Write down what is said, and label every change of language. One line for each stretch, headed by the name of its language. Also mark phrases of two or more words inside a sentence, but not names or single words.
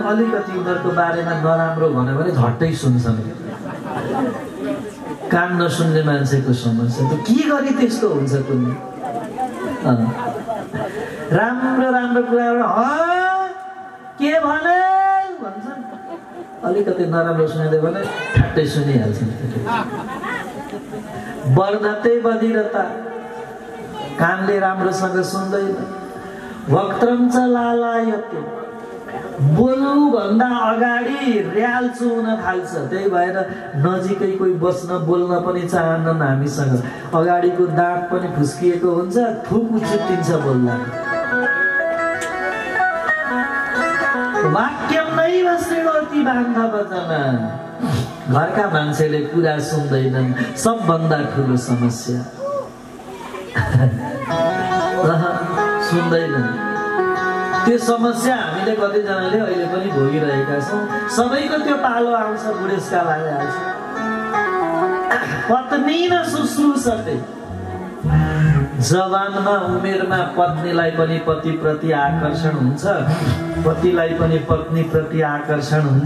Nepali: अलिकति उनीहरूको बारेमा नराम्रो भन्यो भने झट्टै सुन्छन्। कान नसुन्ने मान्छेको समस्या त के गरी त्यस्तो हुन्छ? कुनै राम्रो राम्रो कुराबाट के भने भन्छन्, अलिकति नराम्रो सुनिदियो भने ठ्याट्टै सुनिहाल्छन्।
Sanskrit: वर्धते बधिरता,
Nepali: कानले राम्रोसँग सुन्दैन।
Sanskrit: वक्त्रम च लालायते,
Nepali: बोल्नु भन्दा अगाडि र्याल्चो हुन थाल्छ। त्यही भएर नजिकै कोही बस्न बोल्न पनि चाहन्नन् हामीसँग। अगाडिको दाँत पनि फुस्किएको हुन्छ, थुक उछिट्टिन्छ बोल्दा।
Sanskrit: वाक्यम नैव शृणोति बान्धवजना,
Nepali: घरका मान्छेले कुरा सुन्दैनन्। सबभन्दा ठुलो समस्या सुन्दैनन्। त्यो समस्या हामीले कतिजनाले अहिले पनि भोगिरहेका छौँ। सबैको त्यो पालो आउँछ, बुढेसकाल आइहाल्छ।
Sanskrit: पत्नी न शुश्रूषते,
Nepali: जवानमा उमेरमा पत्नीलाई पनि पतिप्रति आकर्षण हुन्छ, पतिलाई पनि पत्नीप्रति आकर्षण हुन्छ।